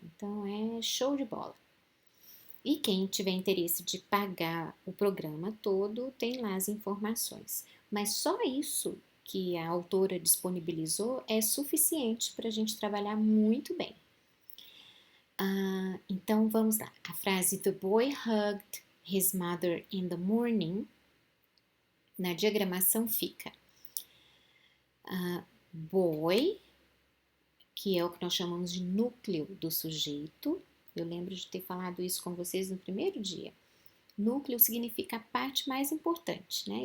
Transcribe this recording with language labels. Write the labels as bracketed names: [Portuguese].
[Portuguese] Então, é show de bola. E quem tiver interesse de pagar o programa todo, tem lá as informações. Mas só isso que a autora disponibilizou é suficiente para a gente trabalhar muito bem. Então vamos lá. A frase [English] The boy hugged his mother in the morning. [Portuguese] Na diagramação fica boy, que é o que nós chamamos de núcleo do sujeito. Eu lembro de ter falado isso com vocês no primeiro dia. Núcleo significa a parte mais importante, né?